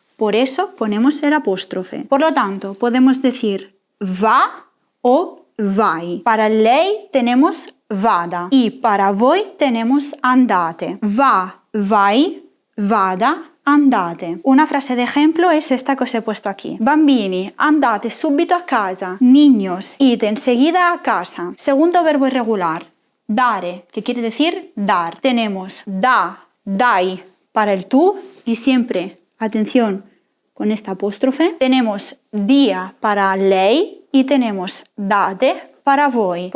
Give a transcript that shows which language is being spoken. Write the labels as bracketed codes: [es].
[es] Por eso ponemos el apóstrofe. Por lo tanto, podemos decir va o vai. Para lei tenemos vada y para voi tenemos andate. [it] Va, vai, vada, andate. [es] Una frase de ejemplo es esta que os he puesto aquí. [it] Bambini, andate subito a casa. [es] Niños, id enseguida a casa. Segundo verbo irregular, dare, que quiere decir dar. Tenemos da, dai para el tú y siempre, atención, con esta apóstrofe. Tenemos dia para lei y tenemos date para voi.